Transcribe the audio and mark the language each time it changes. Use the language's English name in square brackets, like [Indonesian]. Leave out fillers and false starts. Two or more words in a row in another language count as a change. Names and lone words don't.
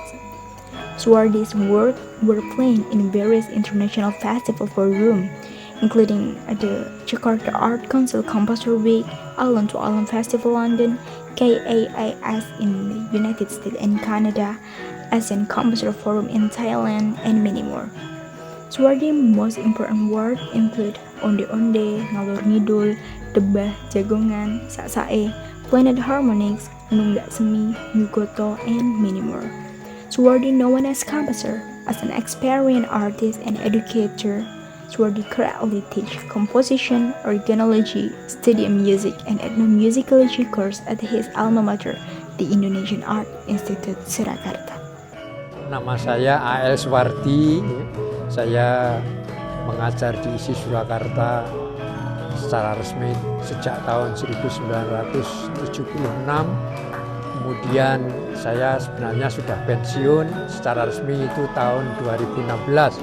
[English] Swardi's work were played in various international festivals for room, including the Jakarta Art Council Composer Week, Island to Island Festival London, KAIS in the United States and Canada, Asian Composer Forum in Thailand, and many more. Swardi's most important work include Onde Onde, Ngalor Ngidul, Debah Jagongan, Sak-Sae, Planet Harmonics, Nunggak Semi, Yugoto, and many more. Swardi, known as composer, as an experienced artist and educator, Swardi currently teaches composition, organology, study music, and ethnomusicology course at his alma mater, the Indonesian Art Institute Surakarta. [Indonesian] Nama saya A.L. Swardi, saya mengajar di ISI Surakarta secara resmi sejak tahun 1976. Kemudian saya sebenarnya sudah pensiun secara resmi itu tahun 2016.